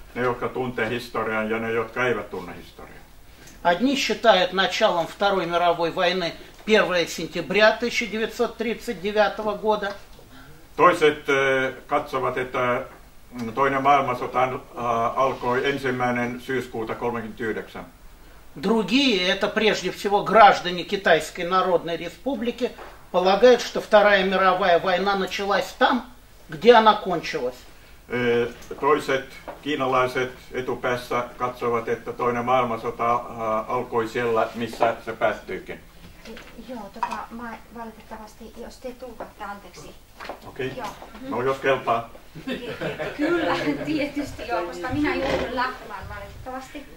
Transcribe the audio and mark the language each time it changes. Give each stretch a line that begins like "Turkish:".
Finnish: Ne, jotka tuntee historian, ja ne, jotka eivät tunne historiaa.
Russian: Одни считают началом Второй мировой войны 1 сентября 1939 года.
Finnish: Toiset katsovat, että toinen maailmansota alkoi 1. syyskuuta 1939.
Russian: Другие, это прежде всего граждане Китайской Народной Республики, полагают, что Вторая мировая война началась там, где она кончилась.
Finnish: Toiset kiinalaiset etupäässä katsovat, että toinen maailmansota alkoi siellä, missä se päättyykin. Joo, mä valitettavasti, jos te tulkatte, anteeksi. Okei. No jos kelpaa. Kyllä, tietysti joo, koska minä joudun lähtemään valitettavasti.